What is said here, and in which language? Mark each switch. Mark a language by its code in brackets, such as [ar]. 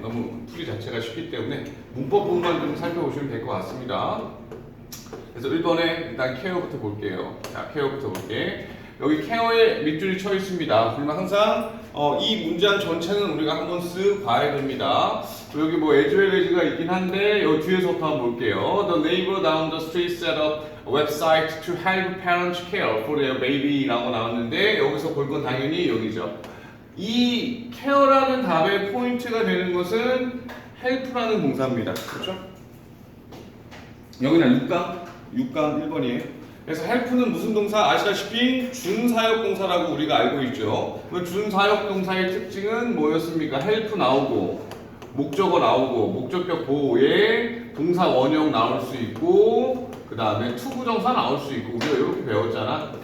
[ko] 너무 풀이 자체가 쉽기 때문에 문법 부분만 좀 살펴보시면 될 것 같습니다. 그래서 1번에 일단 케어부터 볼게요. 자, 케어부터 볼게. 여기 케어에 밑줄이 쳐 있습니다. 그러면 항상 이 문장 전체는 우리가 한번 쓱 봐야 됩니다. 여기 뭐 as well as가 있긴 한데 이 뒤에서부터 한번 볼게요. [en] The neighbor down the street set up a website to help parents care for their baby라고 [ko] 나왔는데 여기서 볼 건 당연히 여기죠. 이 care라는 답의 포인트가 되는 것은 help라는 동사입니다. 그렇죠? 여기는 6강 1번이에요. 그래서 help는 무슨 동사? 아시다시피 준사역 동사라고 우리가 알고 있죠. 준사역 동사의 특징은 뭐였습니까? help 나오고 목적어 나오고 목적격 보호에 동사 원형 나올 수 있고 그 다음에 투부정사 나올 수 있고 우리가 이렇게 배웠잖아.